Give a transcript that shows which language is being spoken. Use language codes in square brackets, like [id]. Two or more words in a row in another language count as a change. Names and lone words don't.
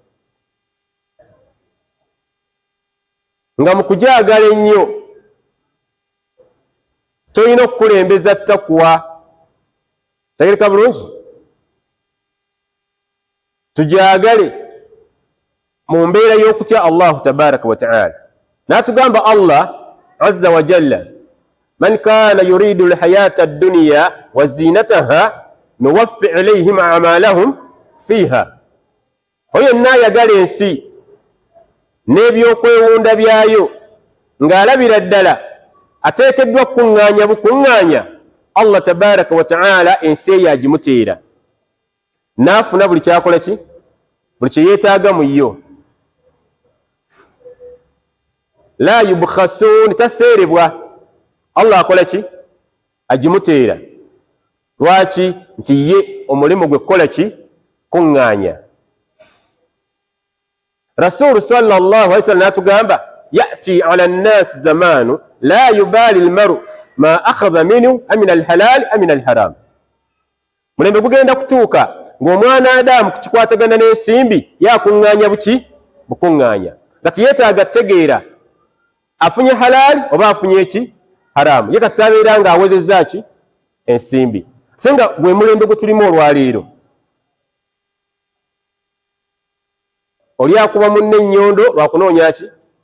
[lg] Nga mu kujagala ennyo tolina okukulembeza takwa. Tegereka bulungi? Tujagale mu mbeera y'okutya [ar] الله تبارك وتعالى. N'atugamba الله عز وجل من كان يريد الحياة الدنيا وزينتها نوف إليهم أعمالهم فيها. [lg] Oyo n'ayagala ensi n'ebyokwewunda byayo ng'alabira ddala ateekeddwa kuŋŋaanya bukuŋŋaanya, [ar] الله تبارك وتعالى [lg] ensi eyo agimuteera n'afuna buli kyakola ki? Buli kye yeetaaga mu yo. [ar] لا يبخسون, taseerebwa. [lg] Allah akola ki? Agimuteera. Lwaki? Nti ye omulimu gwe kukola ki? Kuŋŋaanya. [ar] رسول صلى الله عليه وسلم n'atugamba يأتي على الناس زمان لا يبالي المرء ما أخذ منه من الحلال من الحرام. [lg] Mulembe gugenda kutuuka ng'omwana Adamu kukikwatagana n'ensimbi yakuŋŋaanya buki? Bukuŋŋaanya. Kati yeetaaga tegeera afunye halal oba afunye eki? Haramu. Ye kasita abeera nga awezezza ki? Ensimbi. Senga gwe mulembe gwe tulimu olwaleero. Oli akuba munne ennyondo lwakunoonya ki?